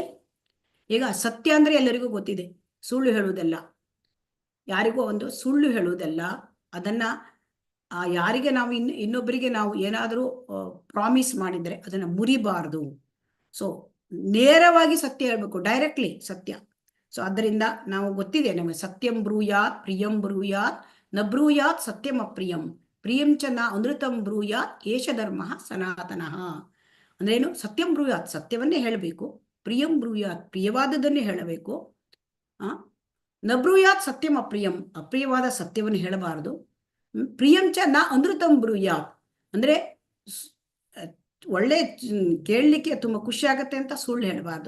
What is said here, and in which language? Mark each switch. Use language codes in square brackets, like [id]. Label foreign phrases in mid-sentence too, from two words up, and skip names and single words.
[kn] ಈಗ ಸತ್ಯ ಅಂದ್ರೆ ಎಲ್ಲರಿಗೂ ಗೊತ್ತಿದೆ, ಸುಳ್ಳು ಹೇಳುವುದಲ್ಲ, ಯಾರಿಗೂ ಒಂದು ಸುಳ್ಳು ಹೇಳುವುದಲ್ಲ. ಅದನ್ನ ಯಾರಿಗೆ ನಾವು ಇನ್ನೊಬ್ಬರಿಗೆ ನಾವು ಏನಾದರೂ ಪ್ರಾಮಿಸ್ ಮಾಡಿದ್ರೆ ಅದನ್ನ ಮುರಿಬಾರದು. ಸೊ ನೇರವಾಗಿ ಸತ್ಯ ಹೇಳ್ಬೇಕು, ಡೈರೆಕ್ಟ್ಲಿ ಸತ್ಯ. ಸೊ ಅದರಿಂದ ನಾವು ಗೊತ್ತಿದೆ ನಮಗೆ, [sa] ಸತ್ಯಂ ಬ್ರೂಯಾತ್ ಪ್ರಿಯಂ ಬ್ರೂಯಾತ್ ನ ಬ್ರೂಯಾತ್ ಸತ್ಯಂ ಅಪ್ರಿಯಂ ಪ್ರಿಯಂ ಚ ನ ಅನೃತಂ ಬ್ರೂಯಾತ್ ಏಷ ಧರ್ಮ ಸನಾತನಃ. [kn] ಅಂದ್ರೇನು? [sa] ಸತ್ಯಂ ಬ್ರೂಯಾತ್ [kn] ಸತ್ಯವನ್ನೇ ಹೇಳಬೇಕು, [sa] ಪ್ರಿಯಂ ಬ್ರೂಯಾತ್ [kn] ಪ್ರಿಯವಾದದನ್ನೇ ಹೇಳಬೇಕು, [sa] ನ ಬ್ರೂಯಾತ್ ಸತ್ಯಂ ಅಪ್ರಿಯಂ [kn] ಅಪ್ರಿಯವಾದ ಸತ್ಯವನ್ನು ಹೇಳಬಾರದು, [sa] ಪ್ರಿಯಂಚ ನ ಅನೃತಂ ಬ್ರೂಯಾತ್ [kn] ಅಂದ್ರೆ ಒಳ್ಳೆ ಕೇಳಲಿಕ್ಕೆ ತುಂಬಾ ಖುಷಿ ಆಗತ್ತೆ ಅಂತ ಸುಳ್ಳು ಹೇಳಬಾರ್ದು.